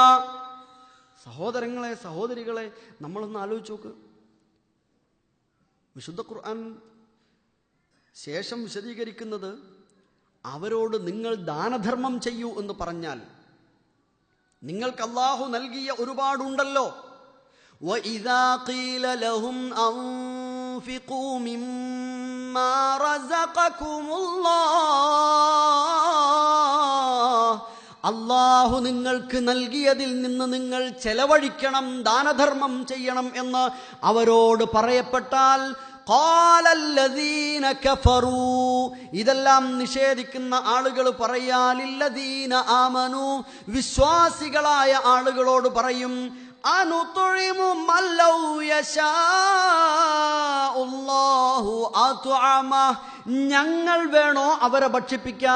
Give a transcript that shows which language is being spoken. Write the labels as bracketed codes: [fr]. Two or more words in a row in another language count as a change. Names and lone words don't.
[ml] സഹോദരങ്ങളെ, സഹോദരികളെ, നമ്മളൊന്ന് ആലോചിച്ച് നോക്ക്. വിശുദ്ധ ഖുർആൻ ശേഷം വിശദീകരിക്കുന്നത്, അവരോട് നിങ്ങൾ ദാനധർമ്മം ചെയ്യൂ എന്ന് പറഞ്ഞാൽ നിങ്ങൾക്ക് അല്ലാഹു നൽകിയ ഒരുപാടുണ്ടല്ലോ. [ar] وَإِذَا قِيلَ لَهُمْ أَنفِقُوا مِمَّا رَزَقَكُمُ اللَّهُ, [ml] അല്ലാഹു നിങ്ങൾക്ക് നൽകിയതിൽ നിന്ന് നിങ്ങൾ ചെലവഴിക്കണം, ദാനധർമ്മം ചെയ്യണം എന്ന് അവരോട് പറയപ്പെട്ടാൽ, [ar] قال الذين كفروا, [ml] ഇതെല്ലാം നിഷേധിക്കുന്ന ആളുകൾ പറയാ, [ar] للذين آمنوا, [ml] വിശ്വാസികളായ ആളുകളോട് പറയും, [ar] أنطعم من لو يشاء الله أطعمه, [ml] ഞങ്ങൾ വേണോ അവരെ ഭക്ഷിപ്പിക്കാൻ?